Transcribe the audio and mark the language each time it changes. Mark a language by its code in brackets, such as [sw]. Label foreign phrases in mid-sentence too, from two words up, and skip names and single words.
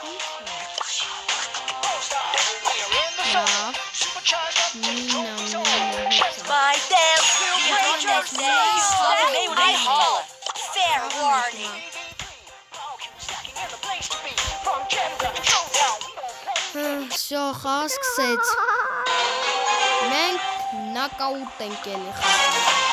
[en] My dance will break your day. Holler. Fair warning. [hy] Всё, խաղ սկսեց մենք նոկաուտ ենք ելի խաղում